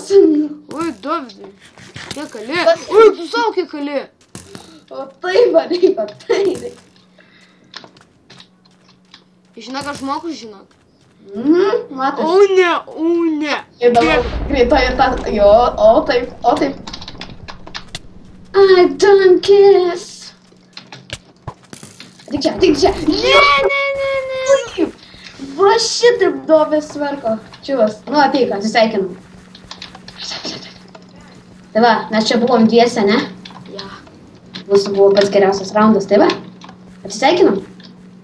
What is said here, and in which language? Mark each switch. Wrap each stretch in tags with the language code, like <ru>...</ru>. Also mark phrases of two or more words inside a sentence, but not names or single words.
<lt>Oi, Dovydai. Kiek kali. Oi, tu savo kiek kali. O taip, taip. Žinok, aš moku, žinok. Matas. O ne. Ir dabar greitai ir tas, jo, o taip.</lt> <en>I don't kiss.</en> <lt>Tik čia. Ne. Va šitaip Dovės verko. Čiūvas, nu ateik, atsisveikinam. Tai va, mes čia buvom dviese, ne? Ja. Mūsų buvo pats geriausias raundas, tai va.</lt>